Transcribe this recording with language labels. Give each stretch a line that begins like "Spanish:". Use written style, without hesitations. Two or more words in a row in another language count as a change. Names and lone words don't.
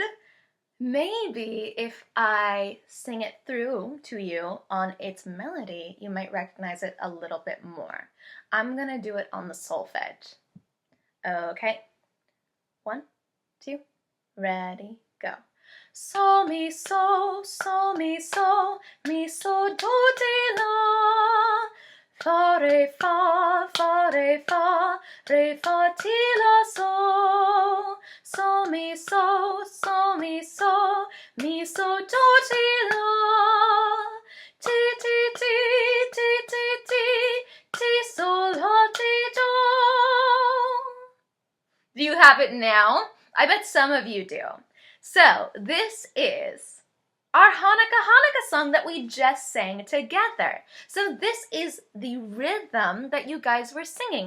English: Maybe if I sing it through to you on its melody, you might recognize it a little bit more. I'm gonna do it on the solfege. Okay, 1, 2, ready, go. So, mi, so, mi, so, do, ti, la. Fa, re, fa, re, fa, ti, la, so. So, mi, so, do, ti, la. Ti, ti, ti, ti, ti, ti, ti, so, la, ti, do. Do you have it now? I bet some of you do. So this is our Hanukkah song that we just sang together. So this is the rhythm that you guys were singing.